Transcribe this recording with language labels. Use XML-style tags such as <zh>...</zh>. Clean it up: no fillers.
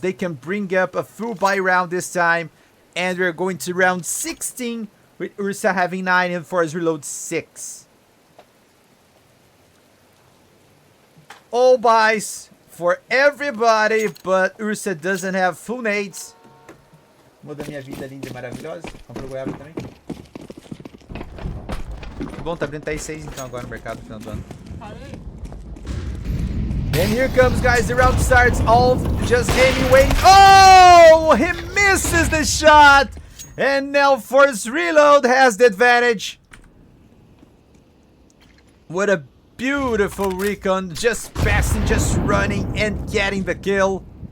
<en>They can bring up a full buy round this time. And we're going to round 16 with URSA having 9 and FORZE Reload 6. All buys for everybody, but URSA doesn't have full nades.</en> <pt>Muda minha vida linda e maravilhosa. Comprou goiaba também. Bom, tá abrindo até 6 então agora no mercado no final do ano.</pt> <en>And here comes, guys, the round starts. Alv just aiming, waiting. Oh, he misses the shot. And now FORZE Reload has the advantage. What a beautiful recon. Just passing, just running and getting the kill.</en>